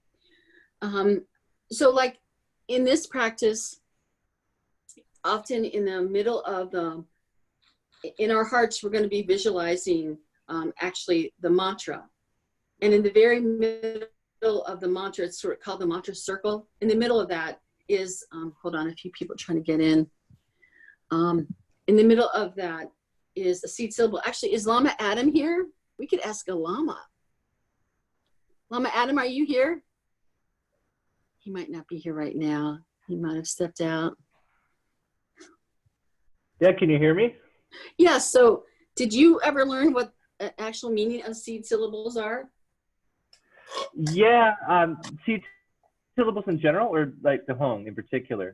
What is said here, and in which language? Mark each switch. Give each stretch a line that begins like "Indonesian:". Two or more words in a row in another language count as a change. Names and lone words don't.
English: So like in this practice, often in the middle of in our hearts, we're going to be visualizing actually the mantra. And in the very middle of the mantra, it's sort of called the mantra circle. In the middle of that is, hold on, a few people trying to get in. In the middle of that is a seed syllable. Actually, is Lama Adam here? We could ask a Lama. Lama Adam, are you here? He might not be here right now. He might have stepped out. Yeah, can you hear me? Yeah, so did you ever learn what actual meaning of seed syllables are? Yeah, seed syllables in general, or like the hung in particular?